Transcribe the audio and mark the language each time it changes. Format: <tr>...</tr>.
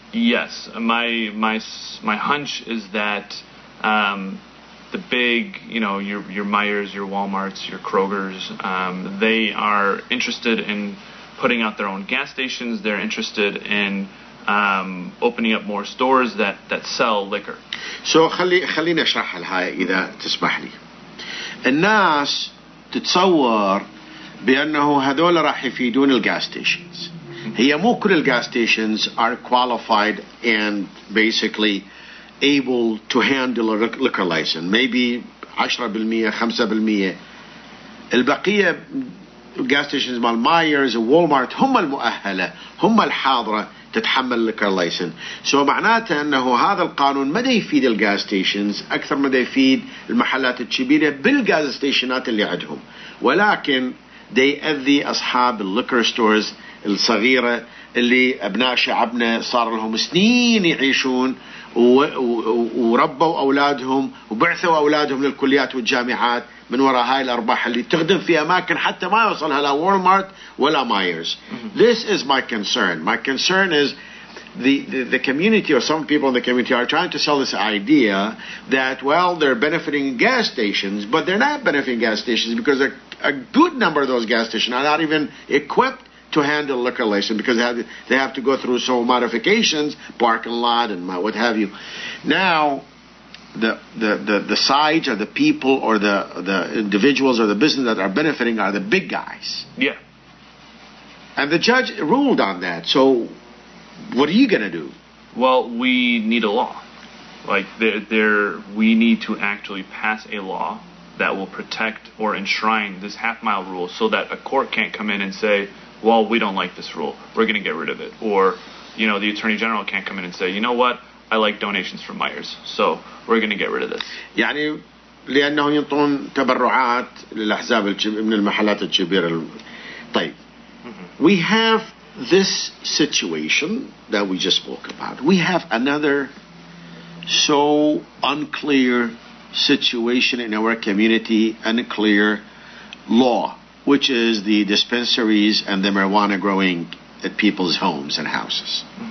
<en>Yes, my hunch is that the big, your Meijers, your Walmarts, your Krogers, they are interested in putting out their own gas stations. They're interested in opening up more stores that sell liquor.</en> <ar>So خليني أشرح لها إذا تسمح لي. الناس تتصور بأنه هذول راح يفيدون الجاز ستيشنز. هي مو كل الجاز</ar> <en>stations are qualified and basically able to handle a liquor license. Maybe 10% 5%.</en> <ar>البقية gas stations مال مايرز ووالمارت هم المؤهلة هم الحاضرة تتحمل liquor license. So معناته أنه هذا القانون ما دا يفيد الجاز ستيشنز أكثر ما دا يفيد المحلات الكبيرة بالجاز ستيشنات اللي عندهم، ولكن دا يأذي أصحاب الليكر ستورز الصغيرة اللي أبناء شعبنا صار لهم سنين يعيشون وربوا أولادهم وبعثوا أولادهم للكليات والجامعات من وراء هاي الأرباح اللي تخدم في أماكن حتى ما يوصلها لا وولمارت ولا مايرز.</ar> <en>This is my concern. My concern is the community or some people in the community are trying to sell this idea that, well, they're benefiting gas stations, but they're not benefiting gas stations because a good number of those gas stations are not even equipped to handle liquor license because they have to go through some modifications, parking lot and what have you. Now, the sides or the people or the individuals or the business that are benefiting are the big guys. Yeah. And the judge ruled on that. So what are you going to do? Well, we need a law. Like, we need to actually pass a law that will protect or enshrine this half-mile rule so that a court can't come in and say, well, we don't like this rule, we're going to get rid of it. Or, the Attorney General can't come in and say, you know what, I like donations from Myers, so we're going to get rid of this.</en> <ar>يعني لأنه ينطون تبرعات للأحزاب من المحلات الكبيرة. طيب.</ar> <en>We have this situation that we just spoke about. We have another so unclear situation in our community, unclear law, which is the dispensaries and the marijuana growing at people's homes and houses.</en>